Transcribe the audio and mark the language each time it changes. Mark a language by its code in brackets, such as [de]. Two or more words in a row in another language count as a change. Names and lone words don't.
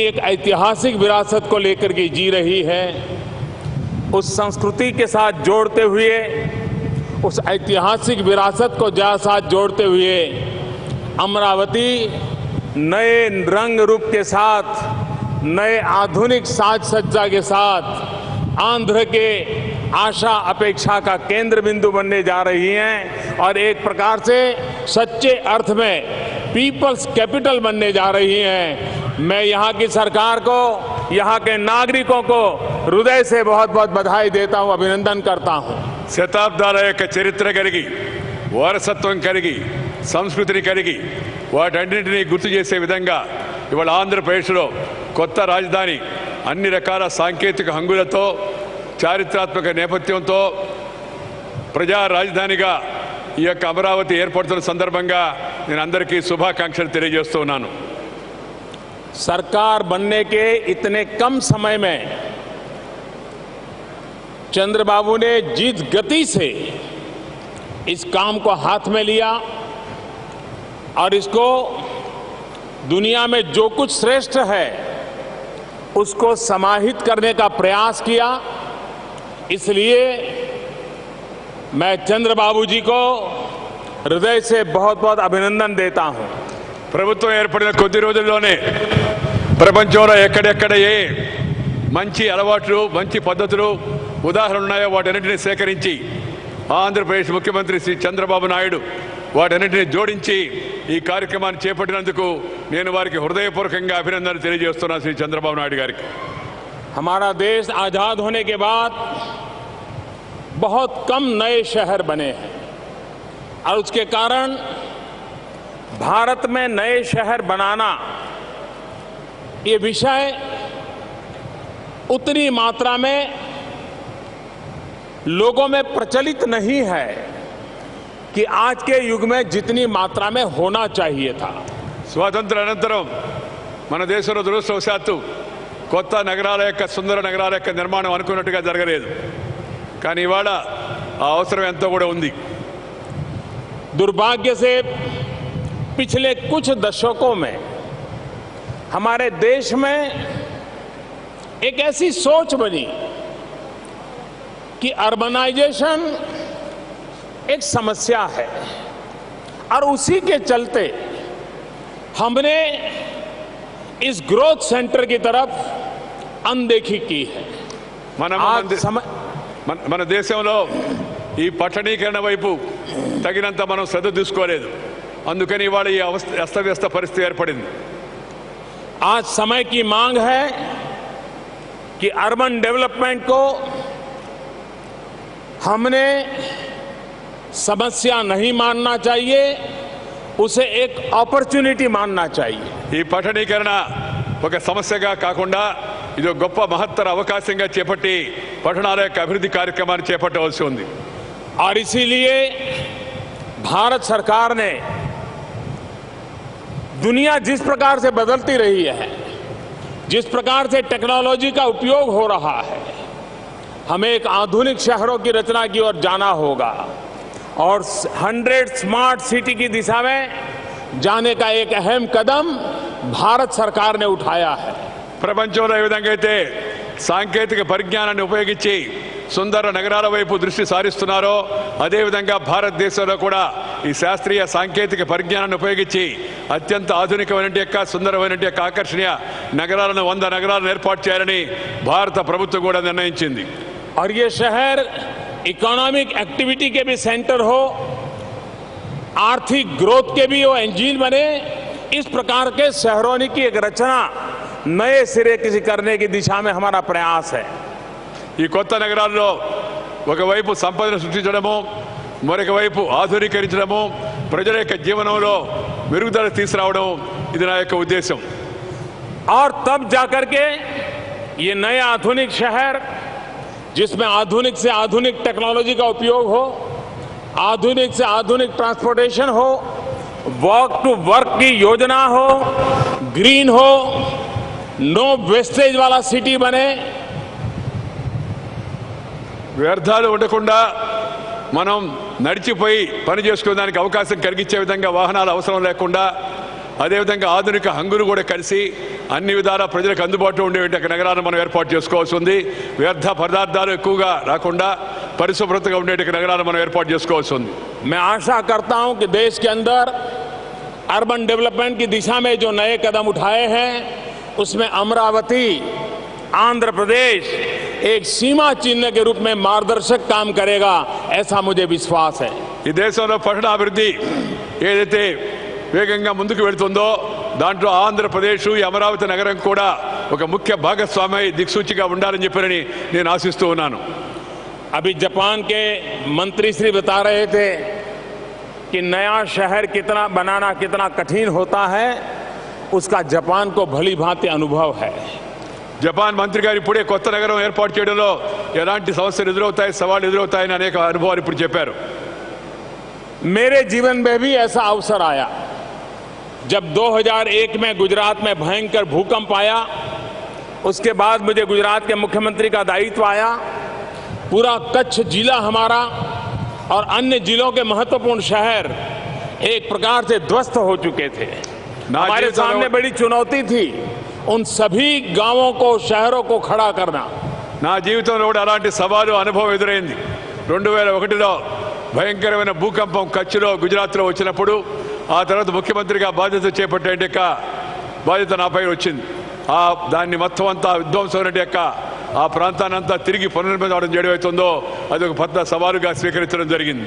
[hi] एक ऐतिहासिक विरासत को लेकर के जी रही है, उस संस्कृति के साथ जोड़ते हुए, उस ऐतिहासिक विरासत को साथ जोड़ते हुए अमरावती नए रंग रूप के साथ, नए आधुनिक साज सज्जा के साथ आंध्र के आशा अपेक्षा का केंद्र बिंदु बनने जा रही हैं और एक प्रकार से सच्चे अर्थ में [en] people's capital [hi] बनने जा रही हैं. मैं यहाँ की सरकार को, यहाँ के नागरिकों को हृदय से बहुत बहुत बधाई देता हूँ, अभिनंदन करता हूँ. [te] శతాబ్దాల యొక్క చరిత్ర కలిగి, వారసత్వం కలిగి, సంస్కృతిని కలిగి వాటన్నింటినీ గుర్తు చేసే విధంగా ఇవాళ ఆంధ్రప్రదేశ్లో కొత్త రాజధాని అన్ని రకాల సాంకేతిక హంగులతో, చారిత్రాత్మక నేపథ్యంతో ప్రజా రాజధానిగా ఈ యొక్క అమరావతి ఏర్పడుతున్న సందర్భంగా నేను అందరికీ శుభాకాంక్షలు తెలియజేస్తూ ఉన్నాను. [hi] सरकार बनने के इतने कम समय में चंद्रबाबू ने जिस गति से इस काम को हाथ में लिया और इसको दुनिया में जो कुछ श्रेष्ठ है उसको समाहित करने का प्रयास किया, इसलिए मैं चंद्रबाबू जी को हृदय से बहुत बहुत अभिनंदन देता हूं. [te] ప్రభుత్వం ఏర్పడిన కొద్ది రోజుల్లోనే ప్రపంచంలో ఎక్కడెక్కడ ఏ మంచి అలవాట్లు, మంచి పద్ధతులు, ఉదాహరణలు ఉన్నాయో వాటన్నిటిని సేకరించి ఆంధ్రప్రదేశ్ ముఖ్యమంత్రి శ్రీ చంద్రబాబు నాయుడు వాటన్నిటిని జోడించి ఈ కార్యక్రమాన్ని చేపట్టినందుకు నేను వారికి హృదయపూర్వకంగా అభినందనలు తెలియజేస్తున్నాను శ్రీ చంద్రబాబు నాయుడు గారికి. [hi] हमारा देश आजाद होने के बाद बहुत कम नए शहर बने हैं और उसके कारण भारत में नए शहर बनाना ये विषय उतनी मात्रा में लोगों में प्रचलित नहीं है कि आज के युग में जितनी मात्रा में होना चाहिए था. [te] స్వాతంత్ర అనంతరం మన దేశంలో దురదృష్టవశాత్తు కొత్త నగరాల యొక్క సుందర నగరాల యొక్క నిర్మాణం అనుకున్నట్టుగా జరగలేదు. కానీ ఇవాళ ఆ అవసరం ఎంతో కూడా ఉంది. [hi] दुर्भाग्य से पिछले कुछ दशकों में हमारे देश में एक ऐसी सोच बनी कि अर्बनाइजेशन एक समस्या है और उसी के चलते हमने इस [en] growth centre [hi] की तरफ अनदेखी की है. [te] మన దేశంలో ఈ పట్టణీకరణ వైపు తగినంత మనం శ్రద్ధ తీసుకోలేదు. అందుకని ఇవాళ ఈ అస్తవ్యస్త పరిస్థితి ఏర్పడింది. [hi] आज समय की मांग है कि [en] urban development [hi] को हमने समस्या नहीं मानना चाहिए, उसे एक अपॉर्चुनिटी मानना चाहिए. [te] ఈ పట్టణీకరణ ఒక సమస్యగా కాకుండా ఇది ఒక గొప్ప మహత్తర అవకాశంగా చేపట్టి పట్టణాల యొక్క అభివృద్ధి కార్యక్రమాన్ని చేపట్టవలసి ఉంది. [hi] और इसीलिए भारत सरकार ने दुनिया जिस प्रकार से बदलती रही है, जिस प्रकार से टेक्नोलॉजी का उपयोग हो रहा है, हमें एक आधुनिक शहरों की रचना की ओर जाना होगा और 100 [en] smart city [hi] की दिशा में जाने का एक अहम कदम भारत सरकार ने उठाया है. [te] ప్రపంచంలో ఏ విధంగా అయితే సాంకేతిక పరిజ్ఞానాన్ని ఉపయోగించి సుందర నగరాల వైపు దృష్టి సారిస్తున్నారో అదేవిధంగా భారతదేశంలో కూడా ఈ శాస్త్రీయ సాంకేతిక పరిజ్ఞానాన్ని ఉపయోగించి అత్యంత ఆధునికమైన యొక్క సుందరమైన యొక్క ఆకర్షణీయ నగరాలను 100 నగరాలను ఏర్పాటు చేయాలని భారత ప్రభుత్వం కూడా నిర్ణయించింది. [hi] और ये शहर [en] economic activity [hi] के भी सेंटर हो, आर्थिक ग्रोथ के भी वो इंजन बने. इस प्रकार के शहरों की एक रचना नए सिरे किसी करने की दिशा में हमारा प्रयास है. [te] ఈ కొత్త నగరాల్లో ఒకవైపు సంపదను సృష్టించడము, మరొక వైపు ఆధునీకరించడము, ప్రజల యొక్క జీవనంలో మెరుగుదల తీసుకురావడం ఇది నా యొక్క ఉద్దేశం. [hi] और तब जाकर के ये नए आधुनिक शहर जिसमें आधुनिक से आधुनिक टेक्नोलॉजी का उपयोग हो, आधुनिक से आधुनिक ट्रांसपोर्टेशन हो, [en] work to work [hi] की योजना हो, ग्रीन हो, [en] no wastage [hi] वाला सिटी बने. [te] వ్యర్థాలు ఉండకుండా మనం నడిచిపోయి పని చేసుకునేదానికి అవకాశం కలిగించే విధంగా వాహనాలు అవసరం లేకుండా అదేవిధంగా ఆధునిక హంగులు కూడా కలిసి అన్ని విధాల ప్రజలకు అందుబాటులో ఉండేటువంటి నగరాలను మనం ఏర్పాటు చేసుకోవాల్సి ఉంది. వ్యర్థ పదార్థాలు ఎక్కువగా రాకుండా పరిశుభ్రతగా ఉండేటువంటి నగరాలను మనం ఏర్పాటు చేసుకోవాల్సి ఉంది. [hi] मैं आशा करता हूं कि देश के अंदर [en] urban development [hi] की दिशा में जो नए कदम उठाए हैं उसमें अमरावती, आंध्र प्रदेश एक सीमा चिन्ह के रूप में मार्गदर्शक काम करेगा, ऐसा मुझे विश्वास है. [te] ఈ దేశంలో పట్టణాభివృద్ధి ఏదైతే వేగంగా ముందుకు వెళుతుందో దాంట్లో ఆంధ్రప్రదేశ్ ఈ అమరావతి నగరం కూడా ఒక ముఖ్య భాగస్వామి దిక్సూచిగా ఉండాలని చెప్పని నేను ఆశిస్తూ ఉన్నాను. [hi] अभी जापान के मंत्री श्री बता रहे थे कि नया शहर कितना बनाना कितना कठिन होता है, उसका जापान को भली भांति अनुभव है. [te] జపాన్ మంత్రి గారు ఇప్పుడే కొత్త నగరం ఏర్పాటు చేయడంలో ఎలాంటి సమస్యలు ఎదురవుతాయి, సవాళ్ళు ఎదురవుతాయని అనేక అనుభవాలు ఇప్పుడు చెప్పారు. [hi] मेरे जीवन में भी ऐसा अवसर आया जब 2001 में गुजरात में भयंकर भूकंप आया. उसके बाद मुझे गुजरात के मुख्यमंत्री का दायित्व आया. पूरा कच्छ जिला हमारा और अन्य जिलों के महत्वपूर्ण शहर एक प्रकार से ध्वस्त हो चुके थे. हमारे सामने बड़ी चुनौती थी उन सभी गांवों को, शहरों को खड़ा करना. [te] నా జీవితంలో కూడా అలాంటి సవాలు అనుభవం ఎదురైంది. 2001లో భయంకరమైన భూకంపం కచ్లో గుజరాత్లో వచ్చినప్పుడు ఆ తర్వాత ముఖ్యమంత్రిగా బాధ్యత చేపట్టే బాధ్యత నాపై వచ్చింది. దాన్ని మొత్తం అంతా విధ్వంసం యొక్క ఆ ప్రాంతాన్నంతా తిరిగి పునర్నిర్మాణం చేయడం అవుతుందో అది ఒక పెద్ద సవాలుగా స్వీకరించడం జరిగింది.